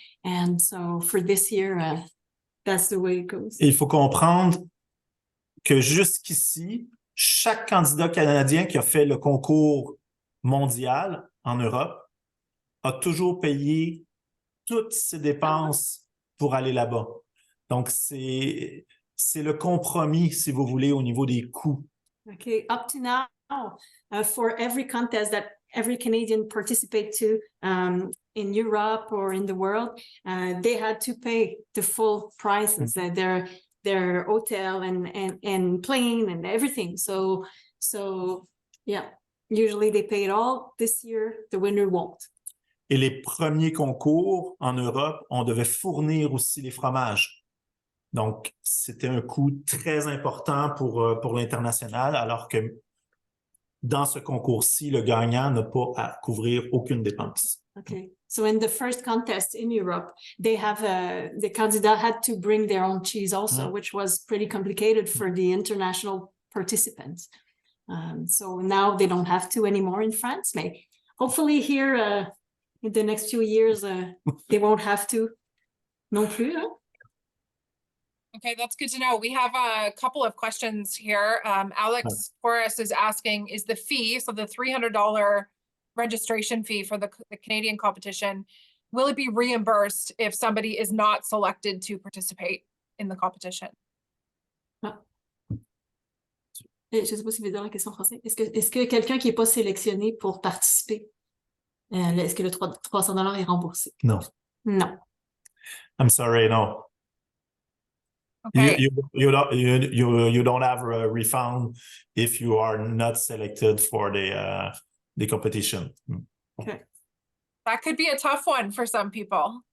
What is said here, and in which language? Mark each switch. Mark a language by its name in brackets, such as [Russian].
[English] And so for this year, that's the way it goes. [French] Il faut comprendre que jusqu'ici, chaque candidat canadien qui a fait le concours mondial en Europe a toujours payé toutes ses dépenses pour aller là-bas. Donc, c'est le compromis, si vous voulez, au niveau des coûts. [English] Okay, up to now, for every contest that every Canadian participate to in Europe or in the world, they had to pay the full prices, their hotel and plane and everything. So yeah, usually they pay it all. This year, the winner won't. [French] Et les premiers concours en Europe, on devait fournir aussi les fromages. Donc, c'était un coût très important pour l'international, alors que dans ce concours-ci, le gagnant n'a pas à couvrir aucune dépense. [English] Okay, so in the first contest in Europe, they have the candidate had to bring their own cheese also, which was pretty complicated for the international participants. So now they don't have to anymore in France. Maybe hopefully here in the next few years, they won't have to non plus. Huh? Okay, that's good to know. We have a couple of questions here. Alex Forrest is asking, is the fee, so the $300 registration fee for the Canadian competition, will it be reimbursed if somebody is not selected to participate in the competition? [French] Je ne sais pas si vous dire la question en français. Est-ce que quelqu'un qui n'est pas sélectionné pour participer, est-ce que le $300 est remboursé? Non. Non. [English] I'm sorry, no. Okay. You don't have a refund if you are not selected for the competition. Okay. That could be a tough one for some people.